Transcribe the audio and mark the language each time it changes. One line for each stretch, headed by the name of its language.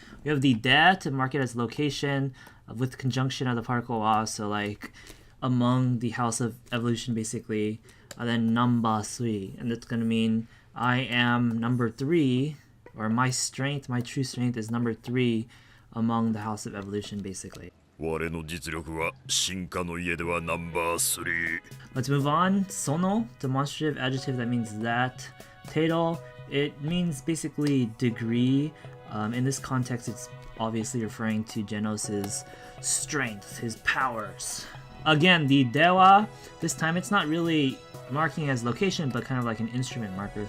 English: We have the da to mark it as location with conjunction of the particle wa, so like among the house of evolution basically. And then number 3, and that's going to mean I am number 3, or my strength, my true strength is number 3 among the house of evolution basically.
Japanese: 我の実力は進化の家ではナンバー3
English: Let's move on. Sono, demonstrative adjective that means that. Teido, it means basically degree. In this context, it's obviously referring to Genos' strength, his powers. Again, the dewa, this time it's not really marking as location, but kind of like an instrument marker.